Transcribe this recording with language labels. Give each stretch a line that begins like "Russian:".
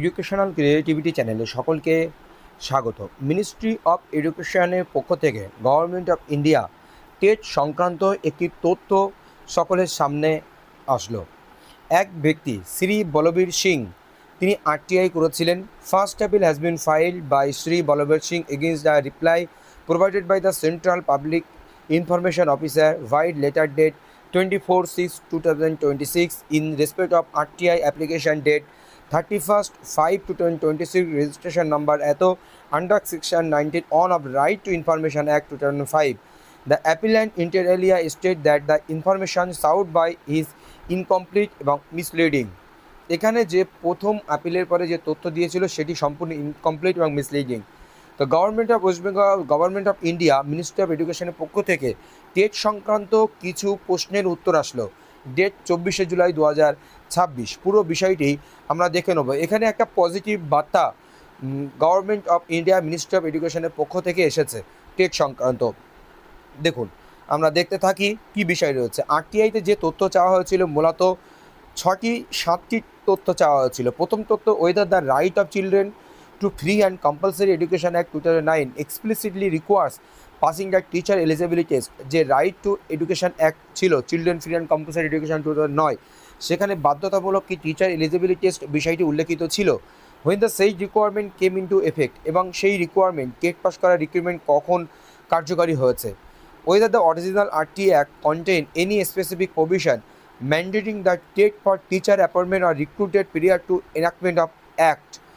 Bangla: Educational creativity চ্যানেলে সকলকে স্বাগত। মিনিস্ট্রি অফ এডুকেশনের পক্ষ থেকে গভর্নমেন্ট অফ ইন্ডিয়া টেট সংক্রান্ত একটি তথ্য সকলের সামনে আসলো। এক ব্যক্তি শ্রী বলবীর সিং, তিনি আরটিআই করেছিলেন।
English: First appeal has been filed by Shri Balbir Singh against the reply provided by the Central Public Information Officer via letter date 24/6/2026 in respect of RTI application date 31st/5/2026 registration number eto under section 19 of Right to Information Act 2005. The appellant inter alia state that the information sought by is incomplete এবং misleading.
Bangla: এখানে যে প্রথম আপিলের পরে যে তথ্য দিয়েছিল সেটি সম্পূর্ণ ইনকমপ্লিট এবং মিসলিডিং। তো government of West Bengal, government of India, ministry of এডুকেশনের পক্ষ থেকে টেট সংক্রান্ত কিছু প্রশ্নের উত্তর আসলো। ডেট 24শে জুলাই 2026। পুরো বিষয়টি আমরা দেখে নেব। এখানে একটা পজিটিভ বার্তা government of India, ministry of এডুকেশনের পক্ষ থেকে এসেছে টেট সংক্রান্ত। দেখুন, আমরা দেখতে থাকি কি বিষয় রয়েছে। আরটিআইতে যে তথ্য চাওয়া হয়েছিল মূলত 7টি তথ্য চাওয়া হয়েছিল। প্রথম তথ্য,
English: Whether the right of children to free and compulsory education act 2009 explicitly requires passing the teacher eligibility test।
Bangla: যে রাইট টু এডুকেশন অ্যাক্ট ছিল, children free and compulsory education 2009, সেখানে বাধ্যতামূলক কি টিচার এলিজিবিলিটি টেস্ট বিষয়টি উল্লেখিত ছিল।
English: when the said requirement came into effect,
Bangla: এবং সেই রিকোয়ারমেন্ট, টেট পাস করার রিকোয়ারমেন্ট কখন কার্যকরী হয়েছে।
English: whether the original RTA Act contain any specific provision mandating the TET for teacher appointment or recruited prior to enactment of act।